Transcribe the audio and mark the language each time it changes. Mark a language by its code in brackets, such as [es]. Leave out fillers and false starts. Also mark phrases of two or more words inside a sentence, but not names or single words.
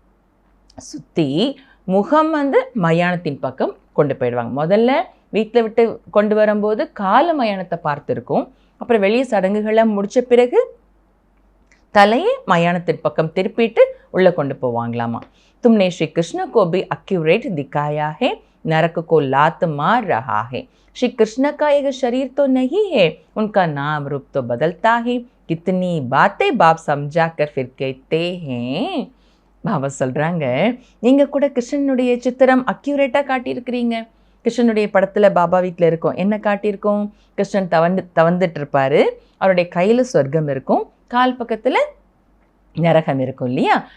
[ta] சுற்றி முகம் மயானத்தின் பக்கம் கொண்டு போயிடுவாங்க. முதல்ல வீட்டில் விட்டு கொண்டு வரும்போது கால மயானத்தை பார்த்துருக்கோம். அப்புறம் வெளியே சடங்குகளை முடித்த பிறகு தலையை மயானத்தின் பக்கம் திருப்பிட்டு உள்ளே கொண்டு போவாங்களாமா. [hi] तुमने श्री कृष्ण को भी एक्यूरेट दिखाया है, नरक को लात मार रहा है. श्री कृष्ण का एक शरीर तो नहीं है, उनका नाम रूप तो बदलता है. कितनी बातें बाप समझा कर फिर कहते हैं. [ta] பாபா சொல்கிறாங்க, நீங்கள் கூட கிருஷ்ணனுடைய சித்திரம் அக்யூரேட்டாக காட்டியிருக்கிறீங்க. கிருஷ்ணனுடைய படத்தில் பாபா வீட்டில் இருக்கும், என்ன காட்டியிருக்கோம்? கிருஷ்ணன் தவந்துட்டு இருப்பார், அவருடைய கையில் சொர்க்கம் இருக்கும், கால் பக்கத்தில் நரகம் இருக்கும் இல்லையா?